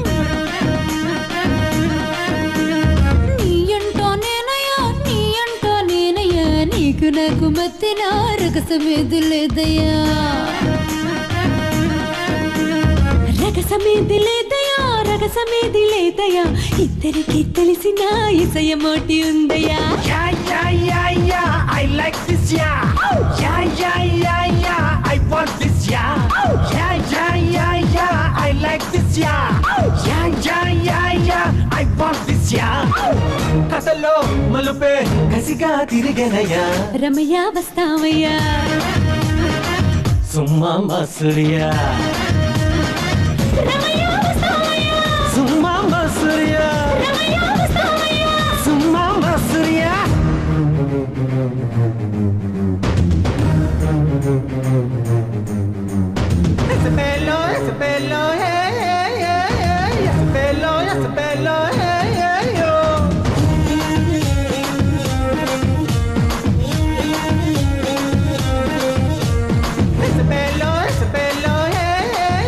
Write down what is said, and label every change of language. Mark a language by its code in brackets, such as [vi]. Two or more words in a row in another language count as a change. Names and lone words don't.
[te] నీ అంటో నేనయ్యా, నీ అంటో నేనయ్యా, నీకు నాకు మధ్యన రగసమేది లేదయ్యా. రగసమేది లేదయ్యా, రగసమేది లేదయ్యా, ఇద్దరికి తెలిసిన ఇసయమోటి ఉందయ్యా. [en] I like this, yeah. Yeah, yeah, yeah, yeah. I want this, yeah. Yeah, yeah, yeah, yeah. I like this, yeah. Yeah, yeah, yeah, yeah. I want this, yeah. [te] కసలో మలుపే కసిగా తిరిగనయ్యా. రమయ్య వస్తావయ్యా. సుమ్మా మసూరియా. రమయ్య వస్తావయ్యా. సుమ్మా మసూరియా. రమయ్య వస్తావయ్యా. సుమ్మా మసూరియా. [es] Ese pelo, hey, hey, hey, hey. Ese pelo, hey, hey, yo. Ese pelo, hey,